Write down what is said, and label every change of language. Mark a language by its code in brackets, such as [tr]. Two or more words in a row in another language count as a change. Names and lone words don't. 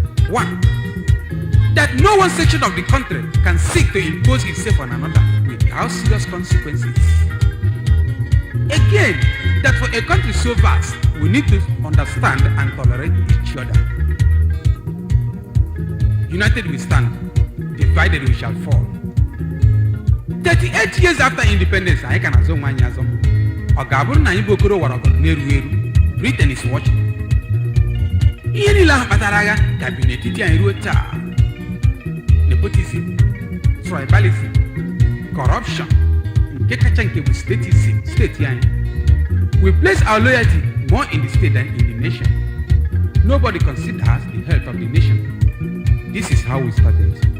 [en] One, that no one section of the country can seek to impose itself on another without serious consequences. Again, that for a country so vast, we need to understand and tolerate each other. United we stand, divided we shall fall. Thirty-eight years after independence, [ig] anyị ka na-azụ nwa anyị azụ. Ọ ga-abụrụ na anyị bụ okoro wara ọgọdọ na-eru eru? [en] Britain is watching. [ig] Ihe niile ahụ kpatara agha ka bi n'etiti anyị ruo taa. Nepotism, tribalism, corruption, nke kacha nke bụ statism, steeti anyị. [en] We place our loyalty more in the state than in the nation. Nobody considers the health of the nation. This is how we started.